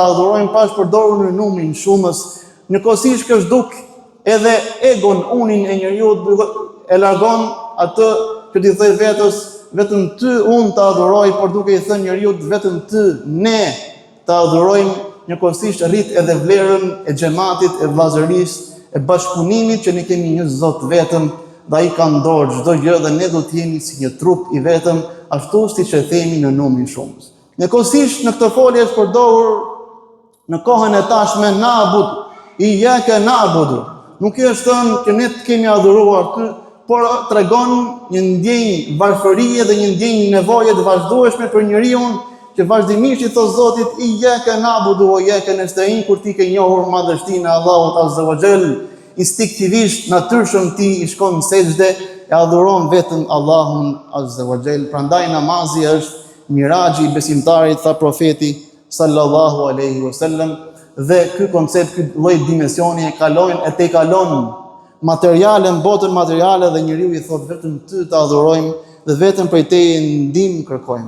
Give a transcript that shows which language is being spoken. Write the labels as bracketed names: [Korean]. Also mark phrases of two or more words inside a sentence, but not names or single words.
[Albanian] adhurojmë pa përdorur në numrin shumës, njëkohësisht kjo zhduk edhe egon, unin e njeriu, e largon atë që t'i thoj vetës vetëm ty unë të adhuroj, por duke i thënë njeriu vetëm ty ne të adhurojmë, njëkohësisht rrit edhe vlerën e xhamatit, e vllazërisë, e bashkëpunimit që ne kemi një Zot vetëm, dhe ai ka në dorë çdo gjë dhe ne do të jemi si një trup i vetëm, ashtu siç e themi në numrin shumës. Njëkohësisht në këtë folje është përdorur në kohën e tashme na'bud, [Arabic] إياك نعبد. [Albanian] Nuk është thënë që ne të kemi adhuruar ty, por tregon një ndjenjë varfërie dhe një ndjenjë nevoje të vazhdueshme për njeriu që vazhdimisht i thot Zotit [Arabic] إياك نعبد وإياك نستعين, [Albanian] kur ti ke njohur madhështinë e Allahut [Arabic] عز وجل, [Albanian] instinktivisht natyrshëm ti i shkon në sejdë e adhuron vetëm Allahun [Arabic] عز وجل. [Albanian] Prandaj namazi është miraxhi i besimtarit, tha profeti [Arabic] صلى الله عليه وسلم, [Albanian] dhe ky koncept, ky lloj dimensioni e kalon materiale në botën materiale, dhe njeriu i thot vetëm ty të adhurojmë dhe vetëm prej teje ndihmë kërkojmë.